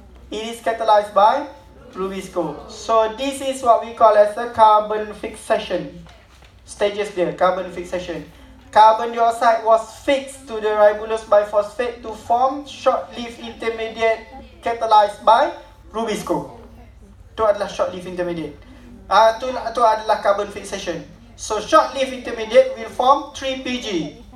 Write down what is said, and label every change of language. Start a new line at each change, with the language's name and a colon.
English: It is catalyzed by Rubisco. So this is what we call as a carbon fixation. Stages there, carbon fixation. Carbon dioxide was fixed to the ribulose biphosphate to form short-lived intermediate catalyzed by Rubisco.
Malay: Itu adalah short-lived intermediate. Itu adalah carbon fixation.
English: So short-lived intermediate will form 3PG.